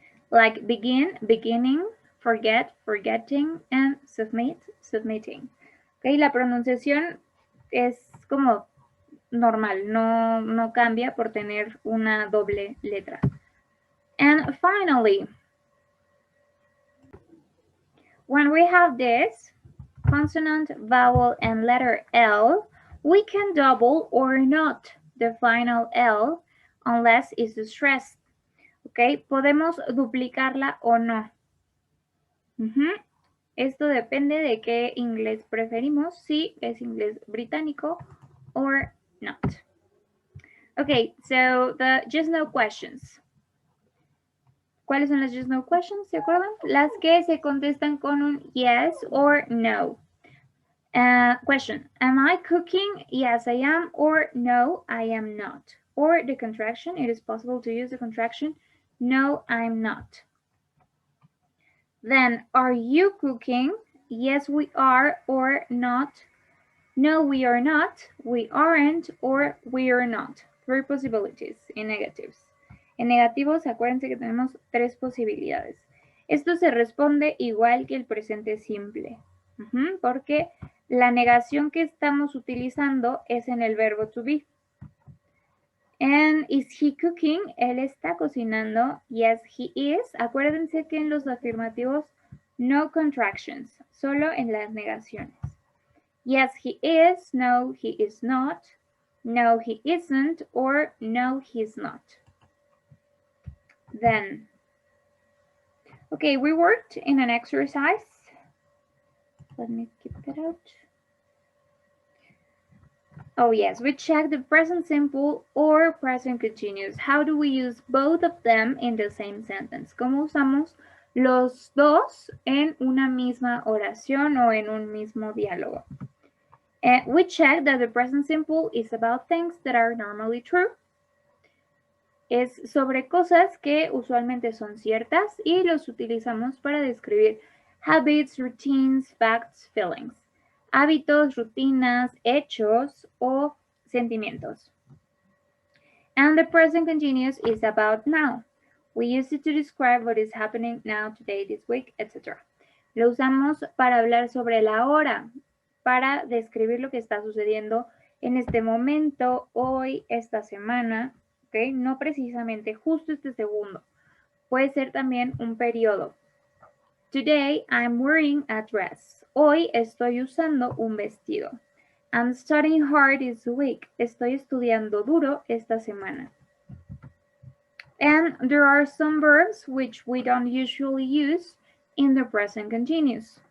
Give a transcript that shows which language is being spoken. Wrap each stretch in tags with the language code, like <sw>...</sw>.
<en>Like begin, beginning, forget, forgetting, and submit, submitting.</en> <es>Okay, la pronunciación es como normal, no cambia por tener una doble letra.</es> <en>And finally, when we have this, consonant, vowel, and letter L, we can double or not the final L unless it's stressed.</en> <es>¿Ok? Podemos duplicarla o no. Esto depende de qué inglés preferimos, si es inglés británico</es> <en>or not. Okay, so the just no questions.</en> <es>¿Cuáles son las just no questions? ¿Se acuerdan? Las que se contestan con un</es> <en>yes or no. Question, am I cooking? Yes, I am, or no, I am not. Or the contraction, it is possible to use the contraction, no, I'm not. Then, are you cooking? Yes, we are, or not. No, we are not, we aren't, or we are not. Three possibilities in negatives.</en> <es>En negativos, acuérdense que tenemos tres posibilidades. Esto se responde igual que el presente simple, porque la negación que estamos utilizando es en el verbo to be.</es> <en>And is he cooking?</en> <es>Él está cocinando.</es> <en>Yes, he is.</en> <es>Acuérdense que en los afirmativos</es> <en>no contractions,</en> <es>solo en las negaciones.</es> <en>Yes, he is. No, he is not. No, he isn't. Or no, he's not. Then, okay, we worked in an exercise Let me keep it out. Oh yes, we check the present simple or present continuous. How do we use both of them in the same sentence?</en> <es>¿Cómo usamos los dos en una misma oración o en un mismo diálogo?</es> <en>We check that the present simple is about things that are normally true.</en> <es>Es sobre cosas que usualmente son ciertas y los utilizamos para describir</es> <en>habits, routines, facts, feelings.</en> <es>Hábitos, rutinas, hechos o sentimientos.</es> <en>And the present continuous is about now. We use it to describe what is happening now, today, this week, etc.</en> <es>Lo usamos para hablar sobre la hora, para describir lo que está sucediendo en este momento, hoy, esta semana, ¿ok? No precisamente justo este segundo. Puede ser también un periodo.</es> <en>Today I'm wearing a dress.</en> <es>Hoy estoy usando un vestido.</es> <en>I'm studying hard this week.</en> <es>Estoy estudiando duro esta semana.</es> <en>And there are some verbs which we don't usually use in the present continuous.</en>